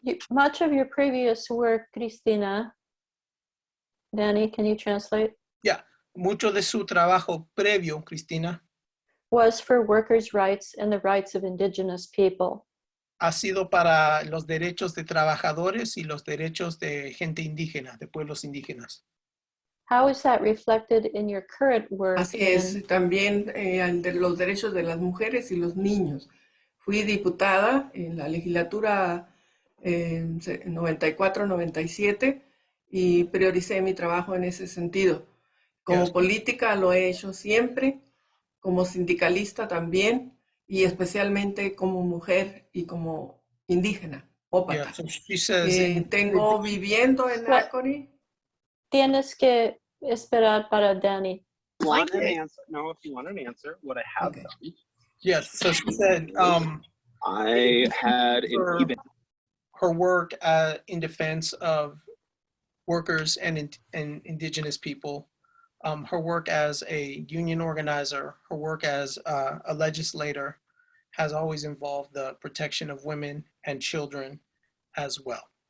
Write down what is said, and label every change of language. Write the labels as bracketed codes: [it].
[en] Much of your previous work, Cristina, Dani, can you translate? [es] Yeah, mucho de su trabajo previo, Cristina, [en] Was for workers' rights and the rights of indigenous people. [es] ha sido para los derechos de trabajadores y los derechos de gente indígena, de pueblos indígenas. [en] How is that reflected in your current work? [es] Así es, también de los derechos de las mujeres y los niños. Fui diputada en la legislatura 94-97 y prioricé mi trabajo en ese sentido. Como política lo he hecho siempre, como sindicalista también, y especialmente como mujer y como indígena, ópata. [en] Yeah, so she says [es] Tengo viviendo en Nácori. Tienes que esperar para Dani. [en] Want an answer? No, if you want an answer, what I have done. Yes, so she said I had her work in defense of workers and indigenous people, her work as a union organizer, her work as a legislator has always involved the protection of women and children as well.